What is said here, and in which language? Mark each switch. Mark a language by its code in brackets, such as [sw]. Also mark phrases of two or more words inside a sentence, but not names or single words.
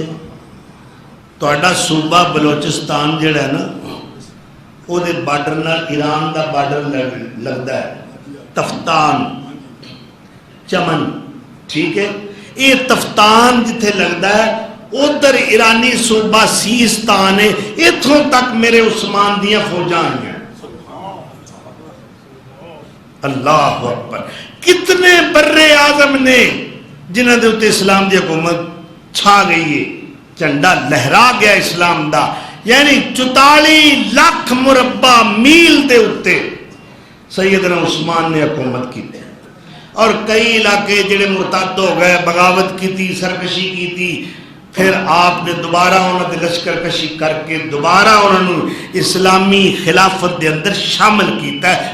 [pa] تہاڈا صوبہ بلوچستان جڑا ہے نا وہ دے بارڈر نال ایران دا بارڈر لگتا ہے. تفتان، چمن، ٹھیک ہے. یہ تفتان جتھے لگتا ہے ادھر ایرانی صوبہ سیستان ہے. اتھوں تک میرے عثمان دیاں فوجاں آئی ہیں. اللہ اکبر. کتنے بر اعظم نے جنہاں دے اتے اسلام دی حکومت چھا گئی ہے، جھنڈا لہرا گیا اسلام دا. یعنی 44 لاکھ مربع میل دے اتے سیدنا عثمان نے حکومت کی. [ur] اور کئی علاقے جڑے مرتد ہو گئے، بغاوت کی تھی، سرکشی کی تھی، پھر آپ نے دوبارہ انہوں نے لشکر کشی کر کے دوبارہ انہوں نے اسلامی خلافت [pa] دے اندر شامل کیتا ہے.